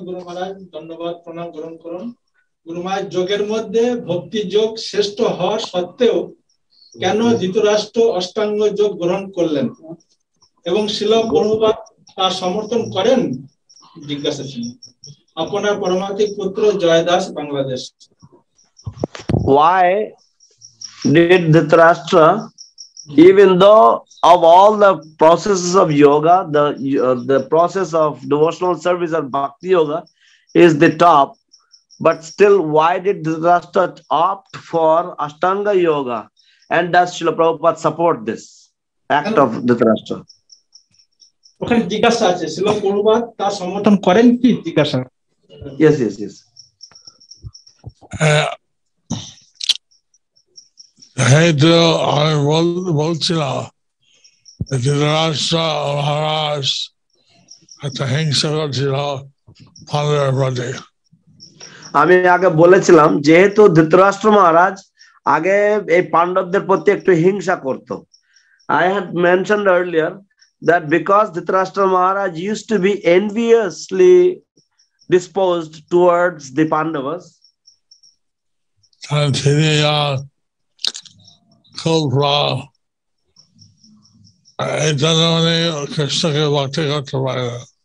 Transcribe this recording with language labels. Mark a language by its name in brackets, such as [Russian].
[Bangla] গুরু মহারাজ ধন্যবাদ, প্রণাম গ্রহণ করুন। গুরু মহারাজ, যোগের মধ্যে ভক্তি যোগ শ্রেষ্ঠ হওয়ার সত্ত্বেও কেন ধৃতরাষ্ট্র অষ্টাঙ্গ যোগ গ্রহণ করলেন এবং শিল প্রভুপাদ তার সমর্থন করেন? জিজ্ঞাসা ছিল। আপনার পরমাত্মিক পুত্র জয় Das, Bangladesh. [English] Why did Dhritarashtra, even though of all the processes of yoga, the process of devotional service or bhakti yoga is the top, but still, why did Dhritarashtra opt for Ashtanga yoga? And does Srila Prabhupada support this act of Dhritarashtra? [Bangla] ওখানে জিজ্ঞাসা আছে শিল প্রভুপাদ তার সমর্থন করেন কি জিজ্ঞাসা [English] Yes. [Bangla] যেহেতু আমি বলছিলাম ধৃতরাষ্ট্র মহারাজ একটা হিংসা করছিল পাণ্ডবের প্রতি। আমি আগে বলেছিলাম যেহেতু ধৃতরাষ্ট্র মহারাজ আগে এই পাণ্ডবদের প্রতি একটু হিংসা করত। [English] I had mentioned earlier that because Dhritarashtra Maharaj used to be enviously disposed towards the Pandavas, [Bangla] তিনি খুব এই জন্য উনি কৃষ্ণকে ভক্তি করতে পারে না।